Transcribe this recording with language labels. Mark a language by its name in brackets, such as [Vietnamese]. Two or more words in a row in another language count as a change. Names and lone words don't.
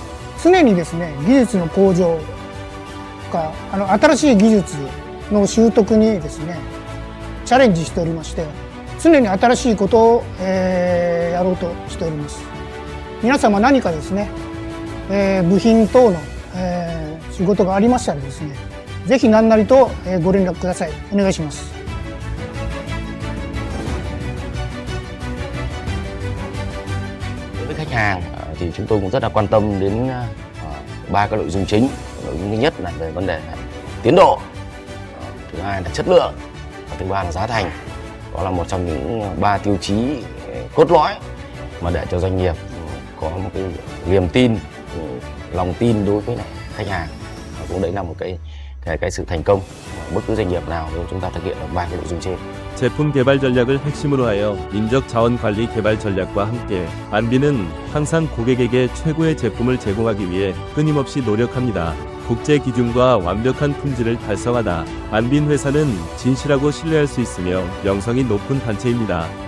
[Japanese] 常にですね、技術の向上か、新しい技術の習得にですね、チャレンジしておりまして、常に新しいことを、やろうとしております。皆様何かですね、部品等の、仕事がありましたらですね、ぜひ何なりと、ご連絡ください。お願いします。 [Vietnamese] Với khách hàng thì chúng tôi cũng rất là quan tâm đến ba cái nội dung chính. Nội dung thứ nhất là về vấn đề tiến độ, thứ hai là chất lượng, và thứ ba là giá thành. Đó là một trong những 3 tiêu chí cốt lõi mà để cho doanh nghiệp có một cái niềm tin, lòng tin đối với lại khách hàng. Và cũng đấy là một cái sự thành công của bất cứ doanh nghiệp nào nếu chúng ta thực hiện được 3 cái nội dung trên. [Korean] 제품 개발 전략을 핵심으로 하여 인적 자원 관리 개발 전략과 함께 안비는 항상 고객에게 최고의 제품을 제공하기 위해 끊임없이 노력합니다. 국제 기준과 완벽한 품질을 달성하다. 안빈 회사는 진실하고 신뢰할 수 있으며 명성이 높은 단체입니다.